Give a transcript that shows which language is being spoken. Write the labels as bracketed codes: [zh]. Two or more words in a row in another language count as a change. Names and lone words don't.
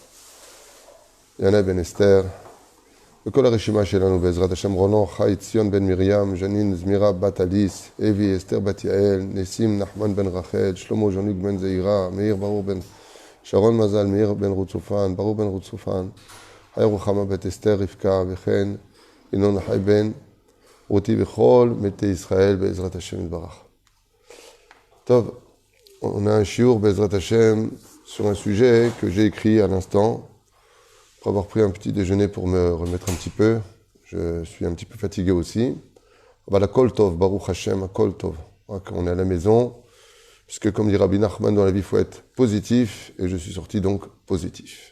[he] יענה בן אסתר, וכל הרשימה שלנו בעזרת השם, רונו, חי, ציון בן מרים, ז'נין, זמירה בת אליס, אבי, אסתר בת יעל, ניסים, נחמן בן רחל, שלמה ז'וניק בן זעירה, מאיר ברור בן שרון מזל, מאיר בן רוצופן, ברור בן רוצופן, חי רוחמה בת אסתר, רבקה, וכן, ינון חי בן רותי בכל מתי ישראל בעזרת השם יתברך. טוב, [fr] on a un shiur [he] בעזרת השם [fr] sur un sujet que j'ai écrit à l'instant, pour avoir pris un petit déjeuner pour me remettre un petit peu. Je suis un petit peu fatigué aussi. [he] La כל טוב, ברוך השם, כל טוב. [fr] Quand on est à la maison, puisque comme dit Rabbi Nachman, dans la vie, il faut être positif, et je suis sorti donc positif.